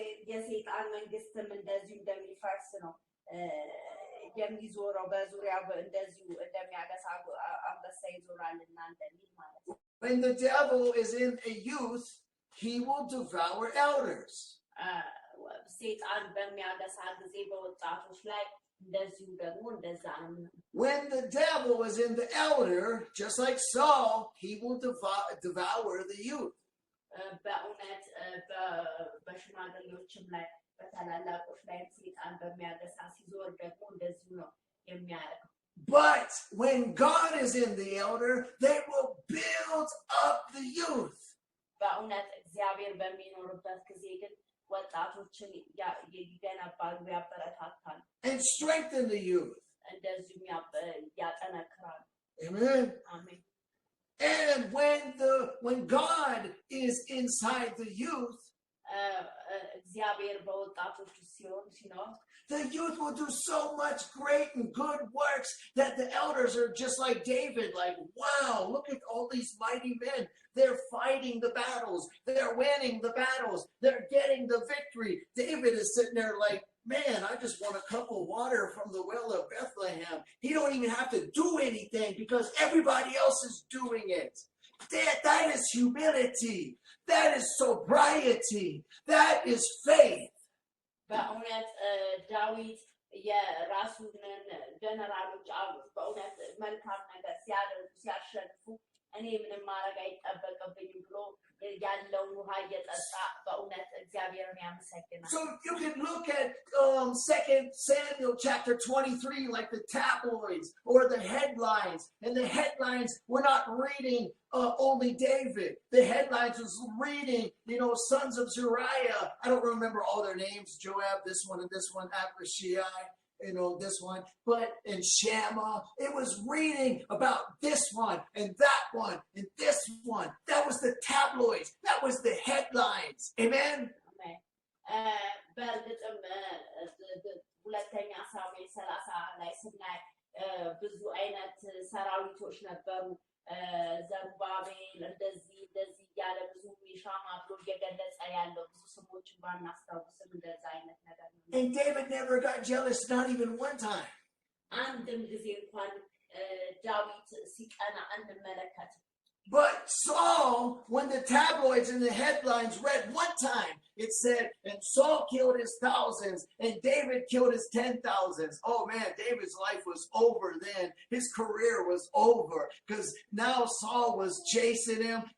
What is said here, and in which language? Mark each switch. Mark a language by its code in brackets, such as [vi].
[am] የሰይጣን መንግስትም እንደዚሁ እንደሚፈርስ ነው የሚዞረው በዙሪያው እንደዚሁ እንደሚያገሳ አንበሳ ይዞራልና እንደሚል ማለት ነው። [en] When the devil is in a youth, he will devour elders. [am] ሰይጣን በሚያገሳ ጊዜ በወጣቶች ላይ እንደዚሁ ደግሞ እንደዛ ነው። [en] When the devil is in the elder, just like Saul, he will devour the youth. [am] በእውነት በሽማግሌዎችም ላይ በታላላቆች ላይ ሰይጣን በሚያገሳ ሲዞር ደግሞ እንደዚሁ ነው የሚያደርገው። [en] But when God is in the elder, they will build up the youth. [am] በእውነት እግዚአብሔር በሚኖርበት ጊዜ ግን ወጣቶችን ይገነባሉ፣ ያበረታታሉ፣ [en] and strengthen the youth. [am] እንደዚሁም ያጠነክራሉ። [en] Amen. [am] አሜን። [en] And when God is inside the youth, [am] እግዚአብሔር በወጣቶች ሲኖር [en] the youth will do so much great and good works that the elders are just like David, like, wow, look at all these mighty men. They're fighting the battles. They're winning the battles. They're getting the victory. David is sitting there like, man, I just want a cup of water from the well of Bethlehem. He don't even have to do anything because everybody else is doing it. That is humility. That is sobriety. That is faith. [am] በእውነት ዳዊት የራሱን ጀነራሎች አሉት። በእውነት መልካም ነገር ሲያደርጉ ሲያሸንፉ እኔ ምንም ማድረግ አይጠበቅብኝም ብሎ ያለውን ውሃ እየጠጣ በእውነት እግዚአብሔርን ያመሰግናል። [en] So you can look at 2 Samuel chapter 23, like the tabloids or the headlines. And the headlines, we're not reading only David. The headlines was reading, sons of Zeruiah. I don't remember all their names. Joab, this one and this one, Abishai, this one, but in Shammah, it was reading about this one and that one and this one. That was the tabloids. That was the headlines. Amen. [am] በእርግጥም ሁለተኛ ሳሙኤል 30 ላይ ስናይ ብዙ አይነት ሰራዊቶች ነበሩ። ዘሩባቤል እንደዚህ እያለ ብዙ የሻማ ብሎ እየገለጸ ያለው ብዙ ስሞችን ባናስታውስም እንደዛ አይነት ነገር ነው። [en] And David never got jealous, not even one time. [am] አንድም ጊዜ እንኳን ዳዊት ሲቀና እንመለከት። [en] But Saul, when the tabloids and the headlines read one time, it said, and Saul killed his thousands, and David killed his 10,000s. Oh man, David's life was over then. His career was over because now Saul was chasing him.